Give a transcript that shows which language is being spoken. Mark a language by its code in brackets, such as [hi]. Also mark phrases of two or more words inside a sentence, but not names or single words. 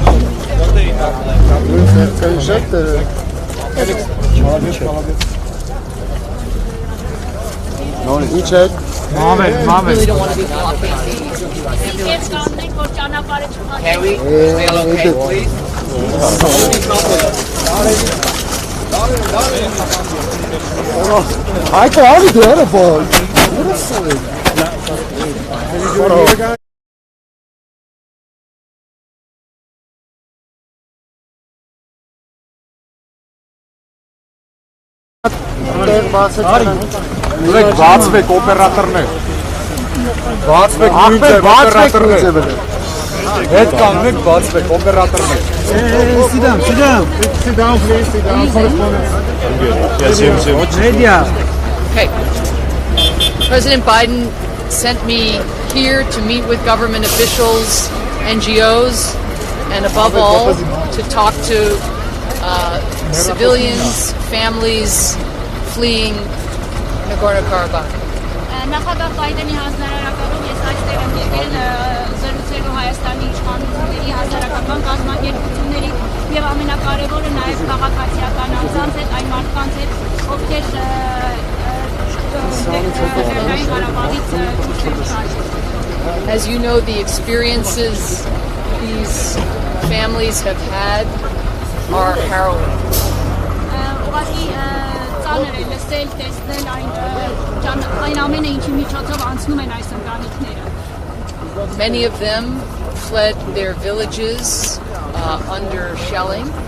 [hy] Շատ Նորից։ Ինչ է։ Մամեր։ [en] Really don't want to be blocking Can we stay okay, please? I can't do it, boy. [hy] Ուրեք բացվեք օպերատորներ։ Բացվեք նույն ձև օպերատորներ։ Հետ կանգնեք, բացվեք, օպերատորներ։ [en] Sit down, sit down. Sit down, please. Sit down. Correspondence. Media. Okay. President Biden sent me here to meet with government officials, NGOs, and above all, to talk to civilians, families fleeing Nagorno-Karabakh. [hy] Նախագահ Բայդենի հանձնարարականում ես այստեղ եմ եկել զրուցելու Հայաստանի իշխանությունների, հասարակական կազմակերպությունների եւ ամենակարևորը նաեւ քաղաքացիական անձանց հետ, այն մարդկանց հետ, ովքեր [en] As you know, the experiences these families have had are harrowing. Many of them fled their villages under shelling.